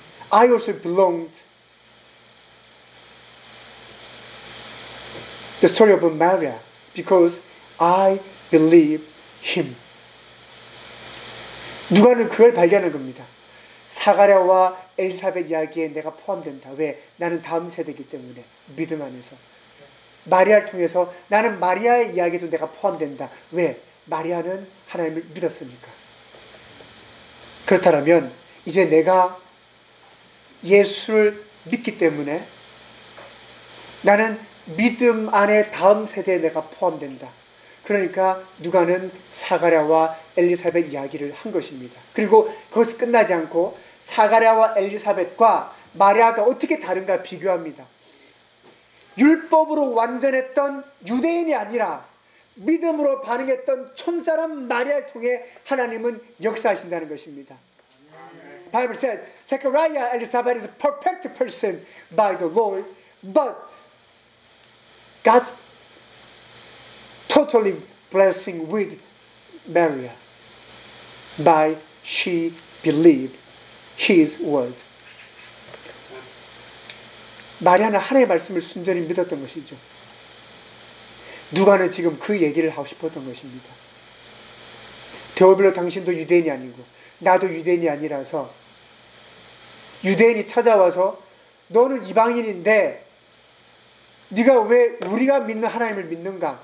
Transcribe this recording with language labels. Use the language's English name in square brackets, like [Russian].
[English] I also belonged the story of Mary because I believe him. [Korean] 누가는 그걸 발견한 겁니다. 사가랴와 엘리사벳 이야기에 내가 포함된다. 왜? 나는 다음 세대이기 때문에 믿음 안에서. 마리아를 통해서 나는 마리아의 이야기도 내가 포함된다. 왜? 마리아는 하나님을 믿었습니까? 그렇다면 이제 내가 예수를 믿기 때문에 나는 믿음 안에 다음 세대에 내가 포함된다. 그러니까 누가는 사가랴와 엘리사벳 이야기를 한 것입니다. 그리고 그것이 끝나지 않고 사가랴와 엘리사벳과 마리아가 어떻게 다른가 비교합니다. 율법으로 완전했던 유대인이 아니라 믿음으로 반응했던 촌사람 마리아를 통해 하나님은 역사하신다는 것입니다. [English] Bible said, Zechariah Elizabeth is a perfect person by the Lord, but God's totally blessing with Maria by she believed his word. [Korean] 마리아는 하나님의 말씀을 순전히 믿었던 것이죠. 누가는 지금 그 얘기를 하고 싶었던 것입니다. 데오빌로 당신도 유대인이 아니고 나도 유대인이 아니라서 유대인이 찾아와서 너는 이방인인데 네가 왜 우리가 믿는 하나님을 믿는가?